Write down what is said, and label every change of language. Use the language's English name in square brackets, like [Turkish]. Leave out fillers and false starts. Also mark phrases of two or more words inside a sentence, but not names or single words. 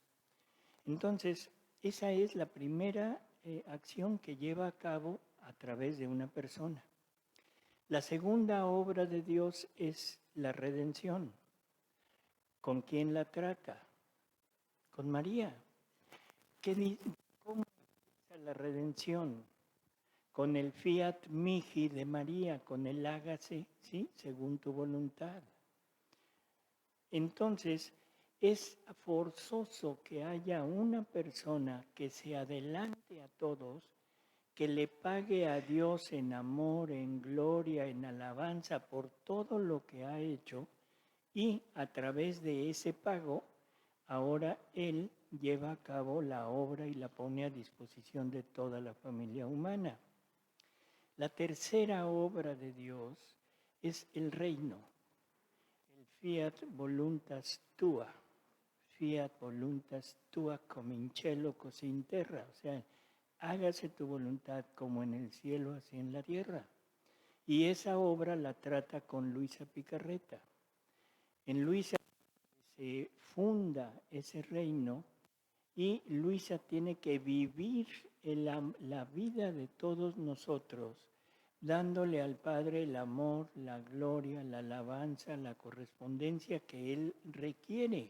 [Spanish] Entonces, esa es la primera acción que lleva a cabo a través de una persona. La segunda obra de Dios es la redención. ¿Con quién la trata? Con María. ¿Cómo es la redención? Con el [Latin] fiat mihi [Spanish] de María, con el hágase, ¿sí? Según tu voluntad. Entonces, es forzoso que haya una persona que se adelante a todos, que le pague a Dios en amor, en gloria, en alabanza por todo lo que ha hecho, y a través de ese pago, ahora Él lleva a cabo la obra y la pone a disposición de toda la familia humana. La tercera obra de Dios es el reino, el [Latin] fiat voluntas tua. Fiat voluntas tua cum [Italian] in cielo così in terra. [Spanish] O sea, hágase tu voluntad como en el cielo, así en la tierra. Y esa obra la trata con Luisa Picarreta. En Luisa se funda ese reino y Luisa tiene que vivir la vida de todos nosotros, dándole al Padre el amor, la gloria, la alabanza, la correspondencia que Él requiere.